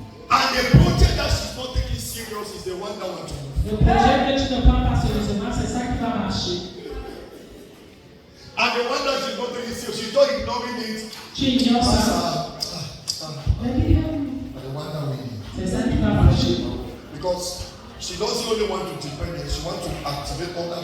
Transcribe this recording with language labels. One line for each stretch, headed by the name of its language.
English: And the project that she's not taking serious is the one that wants to move.
French: Le projet que tu ne prends pas sérieusement, c'est ça qui va marcher.
English: And the one that she's not taking serious, she's just ignoring it.
French: Tu ignores
English: That's
French: ça.
English: and the one that we need.
French: C'est ça qui va marcher.
English: Because she doesn't only want to depend on it, she wants to activate all that.